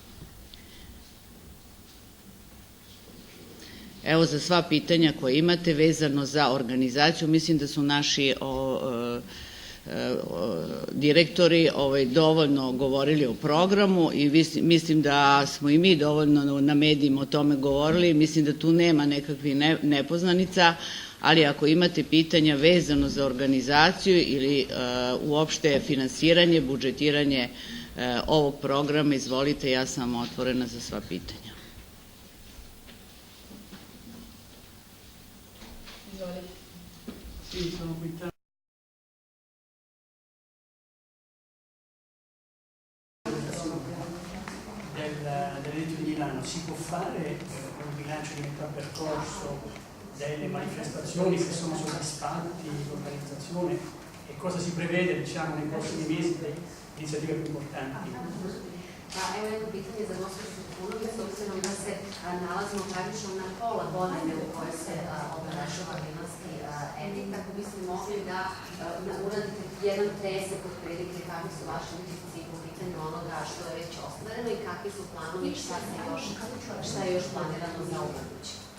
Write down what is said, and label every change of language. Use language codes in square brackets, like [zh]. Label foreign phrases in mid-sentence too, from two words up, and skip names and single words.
[sr] Evo, za sva pitanja koje imate vezano za organizaciju, mislim da su naši direktori dovoljno govorili o programu i mislim da smo i mi dovoljno na medijima o tome govorili. Mislim da tu nema nekakvih nepoznanica, ali ako imate pitanja vezano za organizaciju ili uopšte finansiranje, budžetiranje ovog programa, izvolite, ja sam otvorena za sva pitanja. [it] Sì, sono qui dell'Edito di Milano. Si può fare un bilancio di metà percorso delle manifestazioni che sono soddisfatti, l'organizzazione, e cosa si prevede, diciamo, nei prossimi mesi delle iniziative più importanti? [sr] Evo jedno pitanje za gospođu Trifunović, s obzirom da se nalazimo praktično na pola godine u kojoj se obeležava Milanski edikt, ako biste mogli da uradite jedan presek od prilike kakvi su vaši utisci po pitanju onoga što je već ostvareno i kakvi su planovi i šta je još planirano za ubuduće.